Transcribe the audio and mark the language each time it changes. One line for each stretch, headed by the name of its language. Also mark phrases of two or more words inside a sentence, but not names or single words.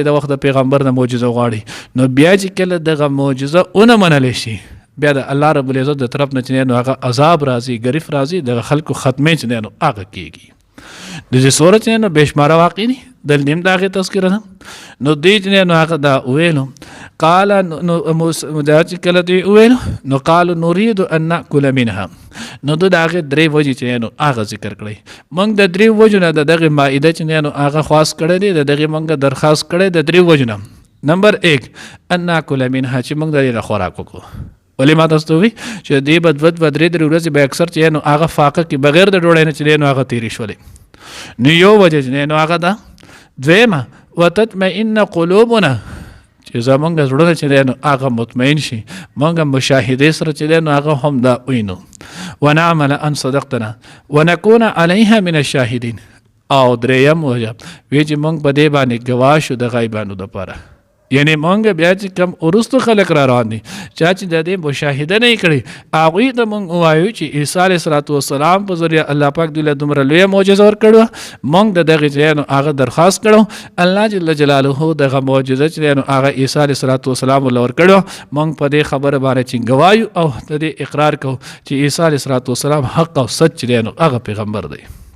Pashto: د وخت د پیغمبر نه معجزه وغواړي نو بیا چې کله دغه معجزه اون منل شي بیا د الله رب العزت د طرف نه چې نو هغه عذاب راځي غریف راځي د خلکو ختمه چې نو هغه کیږي د دې سورۃ نو بشمار واقع دي د نیم دغه تذکرہ نو دې نو هغه دا ویلو قال نو مداج کله دی ویلو نو
Arabic: قالو نريد ان ناكل منها
Pashto: نو دغه درې وجې چې نو هغه ذکر کړی موږ د درې وجو نه دغه مائده چې نو هغه خاص کړی دی دغه موږ درخواست کړی د درې وجو نه نمبر 1
Arabic: ان ناكل منها
Pashto: چې موږ د خوراک وکړو ولی ما تاسو وی چې دی بدوت بدرې درې ورځې به اکثر چې نو هغه فاقه کې بغیر د ډوړې نه چې نو هغه تیری شولې نو یو وجه چې نو هغه دا دویمه
Arabic: وتطمئن قلوبنا
Pashto: چې زمونږ زړه چې نو هغه مطمئن شي مونږ مشاهده سره چې نو هغه هم دا وینو
Arabic: ونعمل ان صدقتنا ونكون عليها من الشاهدين
Pashto: او دریم وجه وی چې مونږ په دې باندې گواه شو د غیبانو لپاره یعنی مونږ بیا چې کم ورستو خلک را روان دي چې د دې مشاهده نه کړي هغه ته مونږ وایو چې عیسی
Arabic: علیه السلام
Pashto: په ذریعہ الله پاک دوی له دومره لوی معجزه ورکړو مونږ دغه چې نو هغه درخواست کړو
Arabic: الله جل جلاله
Pashto: دغه معجزه چې نو هغه عیسی
Arabic: علیه السلام
Pashto: له ورکړو مونږ په دې خبره باندې چې گوايو او د دې اقرار کوو چې عیسی
Arabic: علیه السلام
Pashto: حق او سچ دی نو هغه پیغمبر دی